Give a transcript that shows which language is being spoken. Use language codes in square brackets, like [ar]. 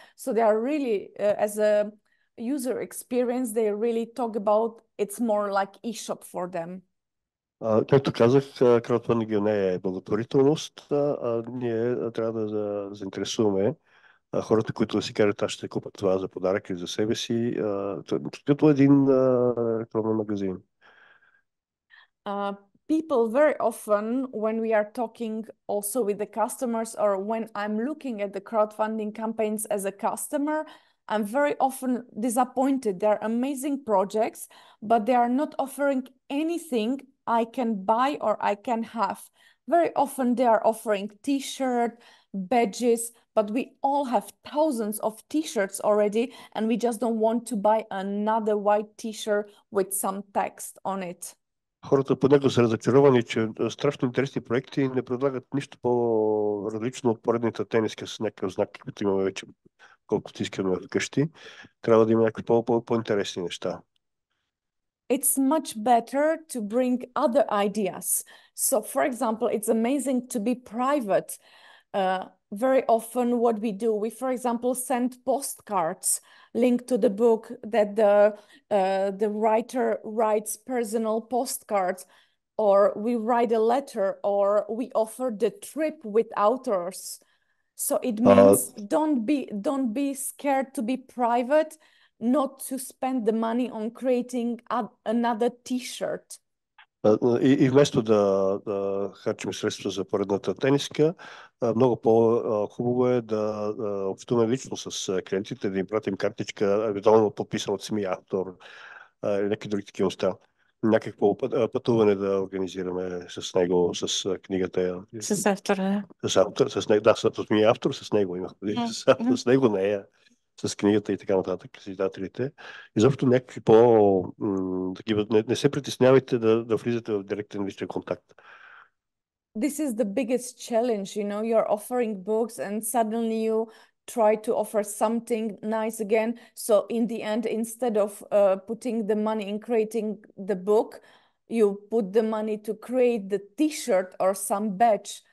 [en] So they are really, as a user experience, they really talk about it's more like e-shop for them. [bg] Както казах, краудфандинг не е благотворителност, ние трябва да заинтересуваме хората, които да си кажат, аз ще купат това за подарък или за себе си, като един рекламен магазин. [en] People very often, when we are talking also with the customers, or when I'm looking at the crowdfunding campaigns as a customer, I'm very often disappointed. They're amazing projects, but they are not offering anything I can buy or I can have. Very often they are offering t-shirt, badges, but we all have thousands of t-shirts already, and we just don't want to buy another white t-shirt with some text on it. [bg] Хората понякога са разочаровани, че страшно интересни проекти не предлагат нищо по-различно от поредната тениска с някакъв знак, каквито имаме вече, колкото искаме вкъщи. Трябва да има някакви по-интересни неща. [en] It's much better to bring other ideas. So, for example, it's amazing to be private. Very often what we do, we, for example, send postcards linked to the book, that the writer writes personal postcards, or we write a letter, or we offer the trip with authors. So it means don't be scared to be private, not to spend the money on creating another t-shirt. [bg] И вместо да харчим средства за поредната тениска, много по-хубаво е да общуваме лично с клиентите, да им пратим картичка, евентуално подписана от самия автор или някакви други такива неща. Някакво пътуване да организираме с него, с книгата. С автора, с самия автор, с него имах. С него нея. с книгата и така нататък, с издателите. Изобщо някакви такива, не се притеснявайте да влизате в директен личен контакт. [en] This is the biggest challenge, you know, you're offering books and suddenly you try to offer something nice again. So in the end, instead of putting the money in creating the book, you put the money to create the t-shirt or some badge.